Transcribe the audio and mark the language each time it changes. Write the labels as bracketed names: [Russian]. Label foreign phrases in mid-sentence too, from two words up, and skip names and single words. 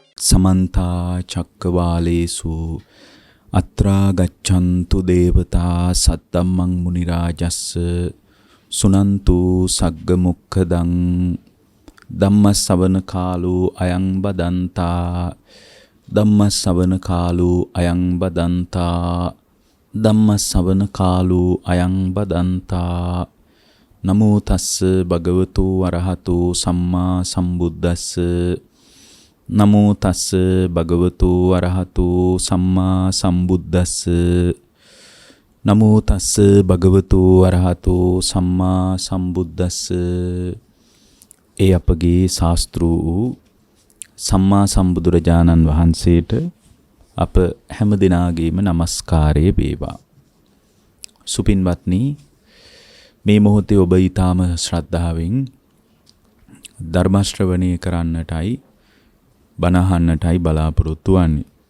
[Pali] समन्ता चक्रवालेषु अत्रा गच्छन्तु देवता सद्धम्मं मुनिराजस्स सुनन्तु सग्गमुक्खदं धम्मसवන කාලෝ අයං බදන්තා ධම්මසවන කාලෝ අයං බදන්තා ධම්මසවන කාලෝ අයං බදන්තා නමෝ තස්ස භගවතු වරහතු සම්මා සම්බුද්දස්ස නමෝ තස්ස භගවතු වරහතු සම්මා සම්බුද්දස්ස නමෝ තස්ස භගවතු වරහතු සම්මා සම්බුද්දස්ස. [Sinhala] ඒ අපගේ ශාස්ත්‍රු වූ සම්මා සම්බුදුරජාණන් වහන්සේට අප හැම දිනාගේම নমස්කාරය වේවා. සුපින්වත්නි, මේ මොහොතේ ඔබ ඊටාම ශ්‍රද්ධාවෙන් ධර්ම ශ්‍රවණය කරන්නටයි බණ අහන්නටයි බලාපොරොත්තු වන්නේ.